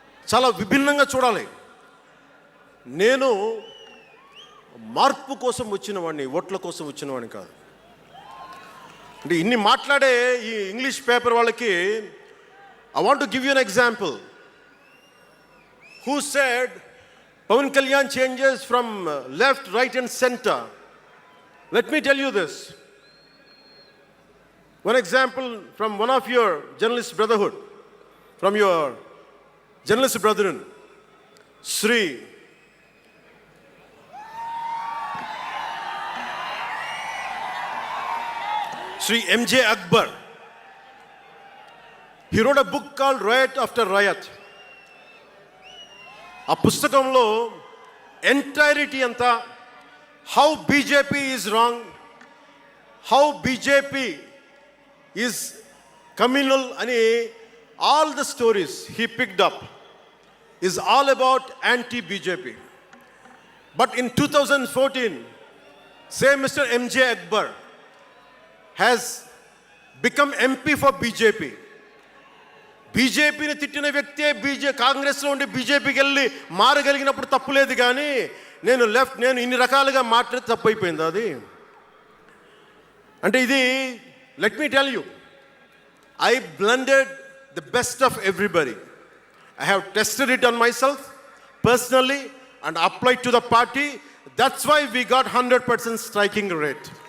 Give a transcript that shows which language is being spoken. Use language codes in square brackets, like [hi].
[te] చాలా విభిన్నంగా చూడాలి. నేను మార్పు కోసం వచ్చిన వాడిని, ఓట్ల కోసం వచ్చిన వాడిని కాదు. అంటే ఇన్ని మాట్లాడే ఈ ఇంగ్లీష్ పేపర్ వాళ్ళకి [en] I want to give you an example. Who said Pawan Kalyan changes from left, right and center? Let me tell you this. One example from one of your journalist brotherhood, from your journalist brethren, Sri M.J. Akbar. He wrote a book called Riot After Riot. [te] ఆ పుస్తకంలో entirety అంతా [en] how BJP is wrong, how BJP is communal [te] అని [en] all the stories he picked up is all about anti-BJP. But in 2014, same Mr. M.J. Akbar has become MP for BJP. [te] బీజేపీని తిట్టిన వ్యక్తే కాంగ్రెస్లో ఉండి బీజేపీకి వెళ్ళి మారగలిగినప్పుడు తప్పులేదు, కానీ నేను ఇన్ని రకాలుగా మాట్లాడి తప్పు అయిపోయింది అది. అంటే ఇది, [en] let me tell you, I blended the best of everybody. I have tested it on myself personally and applied to the party. That's why we got 100% striking rate.